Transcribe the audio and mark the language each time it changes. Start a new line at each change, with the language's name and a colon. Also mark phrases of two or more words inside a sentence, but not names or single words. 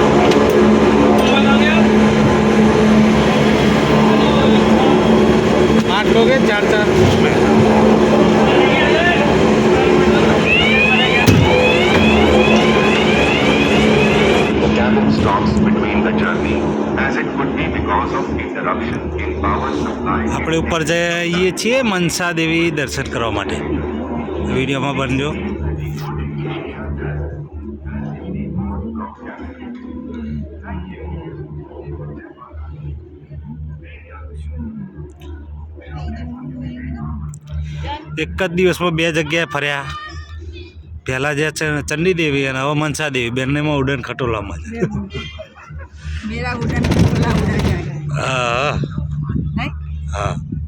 Hindi: आठ लोग हैं, चार चार उसमें।
English: The cabin stops between the journey as it could be because of interruption in power supply.
Gujarati: આપણે ઉપર જઈએ છીએ મનસા દેવી દર્શન કરવા માટે. વિડીયોમાં બનજો. એક જ દિવસમાં બે જગ્યાએ ફર્યા. પહેલાં જે ચંડી દેવી અને હવે મનસા દેવી, બંનેમાં ઉડન ખટોલામાં જ.
Hindi: मेरा उड़न खटोला उड़ा जाएगा.
Gujarati: હા
Hindi: नहीं?
Gujarati: હા.